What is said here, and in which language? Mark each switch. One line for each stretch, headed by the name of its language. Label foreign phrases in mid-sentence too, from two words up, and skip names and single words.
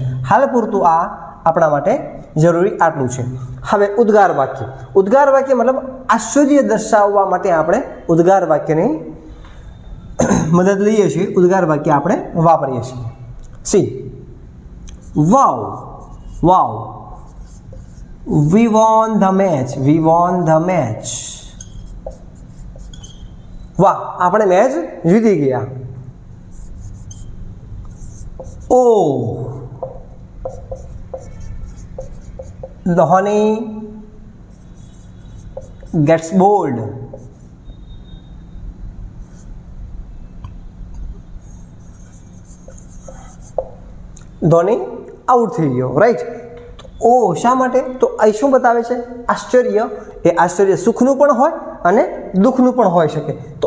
Gujarati: હાલ પૂરતું આ આપણા માટે જરૂરી આટલું છે. હવે ઉદ્ગાર વાક્ય. ઉદ્ગાર વાક્ય મતલબ આશ્ચર્ય દર્શાવવા માટે આપણે ઉદ્ગાર વાક્યની મદદ લઈએ છીએ. ઉદ્ગાર વાક્ય આપણે વાપરીએ છીએ.
English: see, wow, wow, we won the match, we won the match.
Gujarati: વાહ, આપણે મેચ જીતી ગયા. ઓ,
English: Dhoni gets bored.
Gujarati: ધોની આઉટ થઈ ગયો, રાઈટ. ઓ શા માટે? તો આ શું બતાવે છે? આશ્ચર્ય. એ આશ્ચર્ય સુખનું પણ હોય અને દુઃખનું પણ હોઈ શકે.